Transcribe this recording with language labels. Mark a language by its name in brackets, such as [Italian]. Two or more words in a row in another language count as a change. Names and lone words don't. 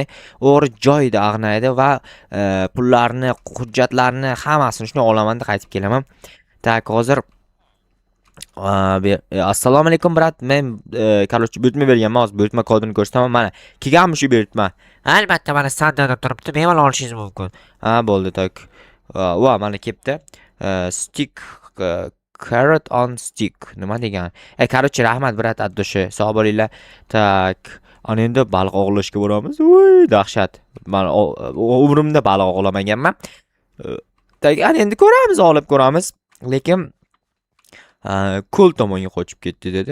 [Uzbek] O'g'ri joyida ag'naydi va pullarni, hujjatlarni hammasini shuni olamanda qaytib kelaman. Tak, hozir assalomu alaykum brat. Men короче buyurtma berganman. Hozir buyurtma kodini ko'rsataman. Mana kelganmi shu buyurtma? Albatta, mana sandada turibdi, bemalol olishingiz mumkin. Ha, bo'ldi, tak. Va mana kelibdi. [English] Stick carrot on stick. [Uzbek] Nima degan? Короче, rahmat brat addoshi. Sog' bo'linglar. Tak. Ana endi baliq ovlashga boramiz. Voy, dahshat. Men umrimda baliq ovlamaganman. Tak, ana endi olib ko'ramiz. Lekin ko'l tomonga qochib ketdi dedi.